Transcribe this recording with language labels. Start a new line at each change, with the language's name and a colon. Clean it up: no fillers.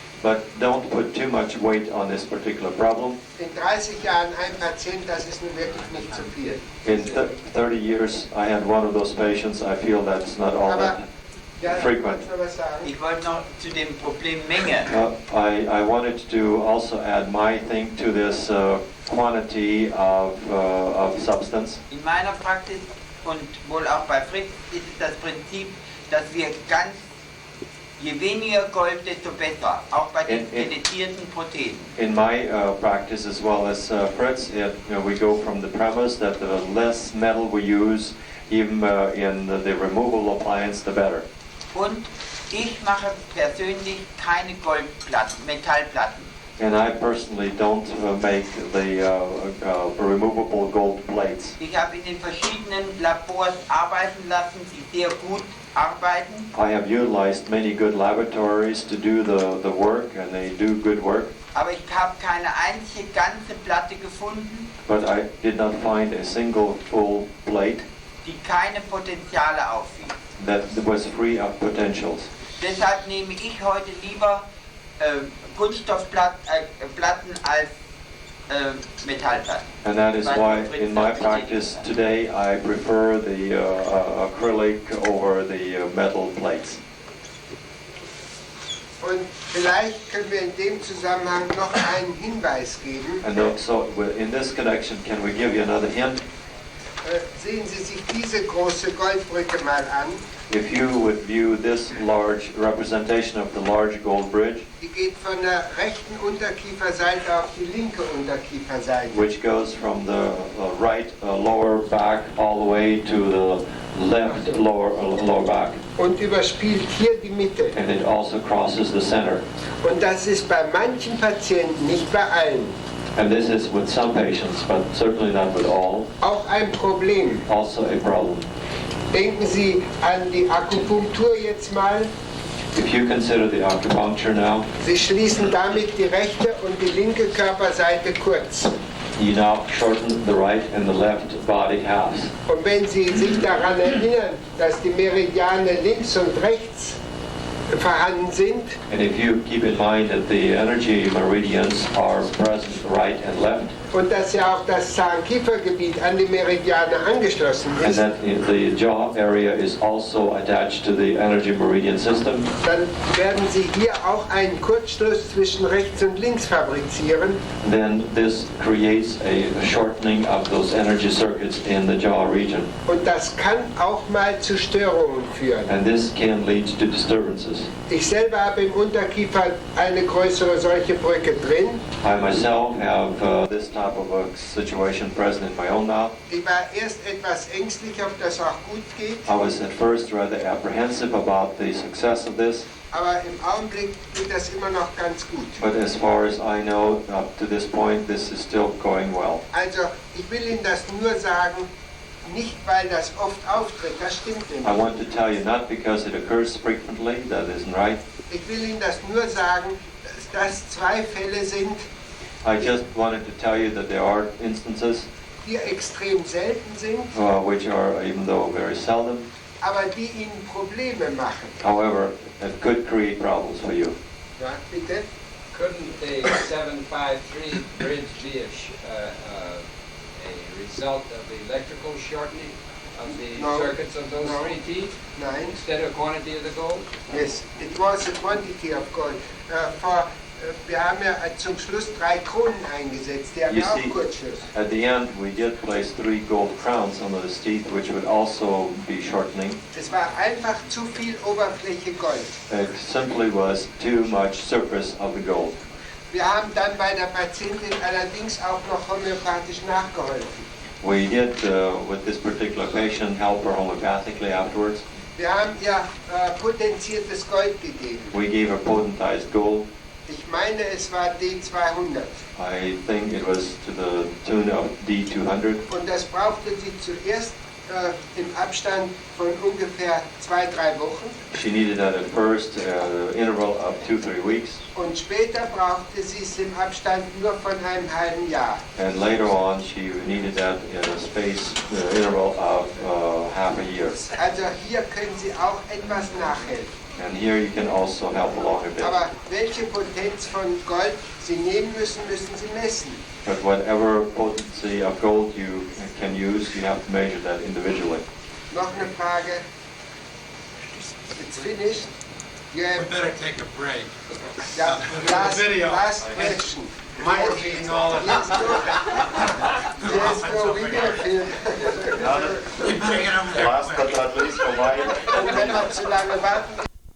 English: But don't put too much weight on this particular problem.
German: In 30 Jahren ein Patient, das ist nun wirklich nicht zu viel.
English: In 30 years, I had one of those patients. I feel that's not all that frequent.
German: Ich wollte noch zu dem Problem Menge.
English: I wanted to also add my thing to this quantity of substance.
German: In meiner Praxis und wohl auch bei Fritz ist es das Prinzip, dass wir je weniger Gold, desto besser, auch bei den deletierten Prothesen.
English: In my practice as well as Fritz, we go from the premise that the less metal we use, even in the removable appliance, the better.
German: Und ich mache persönlich keine Metallplatten.
English: And I personally don't make the removable gold plates.
German: Ich habe in den verschiedenen Labors arbeiten lassen, die sehr gut arbeiten.
English: I have utilized many good laboratories to do the work, and they do good work.
German: Aber ich habe keine einzige ganze Platte gefunden,
English: But I did not find a single full plate
German: die keine Potenziale aufwies.
English: that was free of potentials.
German: Deshalb nehme ich heute lieber Kunststoffplatten als Metallplatten.
English: And that is why in my practice today I prefer the acrylic over the metal plates.
German: Und vielleicht können wir in dem Zusammenhang noch einen Hinweis geben.
English: And so in this connection, can we give you another hint?
German: Sehen Sie sich diese große Goldbrücke mal an.
English: If you would view this large representation of the large gold bridge,
German: Die geht von der rechten Unterkieferseite auf die linke Unterkieferseite.
English: which goes from the right lower back all the way to the left lower back,
German: Und überspielt hier die Mitte.
English: and it also crosses the center.
German: Und das ist bei manchen Patienten, nicht bei allen,
English: And this is with some patients, but certainly not with all,
German: auch ein Problem.
English: also a problem.
German: Denken Sie an die Akupunktur jetzt mal.
English: If you consider the acupuncture now,
German: Sie schließen damit die rechte und die linke Körperseite kurz.
English: you now shorten the right and the left body halves.
German: Und wenn Sie sich daran erinnern, dass die Meridiane links und rechts vorhanden sind,
English: And if you keep in mind that the energy meridians are present right and left,
German: und dass ja auch das Zahnkiefergebiet an die Meridiane angeschlossen
English: and
German: ist,
English: that the jaw area is also attached to the energy meridian system,
German: dann werden Sie hier auch einen Kurzschluss zwischen rechts und links fabrizieren.
English: then this creates a shortening of those energy circuits in the jaw region.
German: Und das kann auch mal zu Störungen führen.
English: And this can lead to disturbances.
German: Ich selber habe im Unterkiefer eine größere solche Brücke drin.
English: I myself have this type of a situation present in my own mouth.
German: Ich war erst etwas ängstlich, ob das auch gut geht,
English: I was at first rather apprehensive about the success of this,
German: aber im Augenblick geht das immer noch ganz gut.
English: but as far as I know, up to this point, this is still going well.
German: Also, ich will Ihnen das nur sagen, nicht weil das oft auftritt, das stimmt
English: I
German: nicht.
English: want to tell you not because it occurs frequently, that isn't right.
German: Ich will Ihnen das nur sagen, dass das zwei Fälle sind,
English: I just wanted to tell you that there are instances,
German: die extrem selten sind,
English: which are, even though very seldom,
German: aber die Ihnen Probleme machen.
English: however, it could create problems for you.
German: Ja, bitte?
English: Couldn't the 753 bridge be a result of the electrical shortening of the No. circuits of those No. three teeth
German: Nein.
English: instead of quantity of the gold? Yes, it was a quantity of gold. For
German: wir haben ja zum Schluss 3 Kronen eingesetzt, die haben
English: You
German: ja auch
English: see,
German: Kurzschluss.
English: at the end, we did place 3 gold crowns on those teeth, which would also be shortening.
German: Es war einfach zu viel Oberfläche Gold.
English: It simply was too much surface of the gold.
German: Wir haben dann bei der Patientin allerdings auch noch homöopathisch nachgeholfen.
English: We did, with this particular patient, help her homeopathically afterwards.
German: Wir haben ihr potenziertes Gold gegeben.
English: We gave her potentized gold.
German: Ich meine, es war D200.
English: I think it was to the tune of D200.
German: Und das brauchte sie zuerst im Abstand von ungefähr 2-3 Wochen.
English: She needed that at first, interval of 2-3 weeks.
German: Und später brauchte sie es im Abstand nur von einem halben Jahr.
English: And later on, she needed that in a space interval of half a year.
German: Also hier können Sie auch etwas nachhelfen.
English: And here you can also help along a bit.
German: Aber welche Potenz von Gold Sie nehmen müssen, müssen Sie messen.
English: But whatever potency of gold you can use, you have to measure that individually.
German: Noch eine Frage.
English: It's finished. You We have, better take a break. yeah, Video. last question. Mine was eating all the Yes, no video film. Take it over there. Last but not least, for my
German: Und wenn wir zu lange warten,